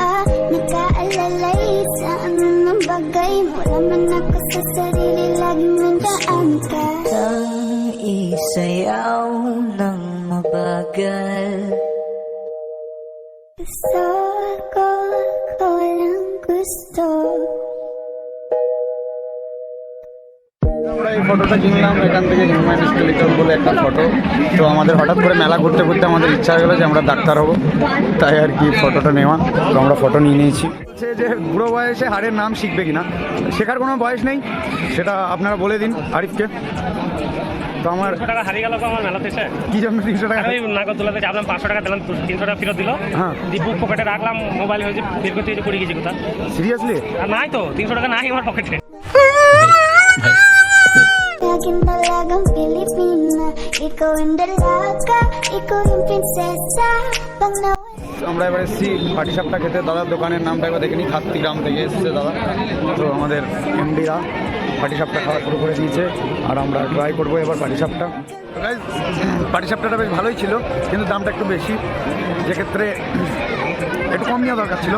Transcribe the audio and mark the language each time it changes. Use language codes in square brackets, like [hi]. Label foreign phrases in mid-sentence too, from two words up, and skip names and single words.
[tl] Nagkaalalay sa anumang bagay, wala man ako sa sarili, laging nandaan ka. Ang isayaw ng mabagal, gusto ko lang gusto. [bn] আমরা এই ফটোটা কিনলাম এখান থেকে, [en] human skeleton [bn] বলে একটা ফটো। তো আমাদের হঠাৎ করে মেলা ঘুরতে ঘুরতে আমাদের ইচ্ছা হয়ে গেলো যে আমরা ডাক্তার হবো, তাই আর কি ফটোটা নেওয়া। তো আমরা ফটো নিয়ে নিয়েছি। যে বুড়ো বয়সে হাড়ের নাম শিখবে কিনা, শেখার কোনো বয়স নেই, সেটা আপনারা বলে দিন আরিফকে। তো আমার টাকা হারিয়ে গেল আমার মেলা থেকে, কি জন্য 300 টাকা? আমি নাগরদোলাতে চাপলাম, 500 টাকা দিলাম, 300 টাকা ফেরত দিল। হ্যাঁ, দীপুক পকেটে রাখলাম, মোবাইল হয়েছে বের করতে হয়েছে, পড়ে গেছি কোথা। সিরিয়াসলি? আর নাই তো, 300 টাকা নাই আমার পকেটে। [tl] Laging talagang Pilipina, ikaw yung dalaga, ikaw yung prinsesa. Pag [bn] আমরা এবার এসেছি পাটিসাপটা খেতে। দাদার দোকানের নামটা একবার দেখে নিই, খাত্তিগ্রাম থেকে এসেছে দাদা। তো আমাদের এমডিরা পাটিসাপটা খাওয়া শুরু করে দিয়েছে, আর আমরা ট্রাই করবো এবার পাটিসাপটা। পাটিসাপটাটা বেশ ভালোই ছিল, কিন্তু দামটা একটু বেশি, যেক্ষেত্রে একটু কম নেওয়া দরকার ছিল।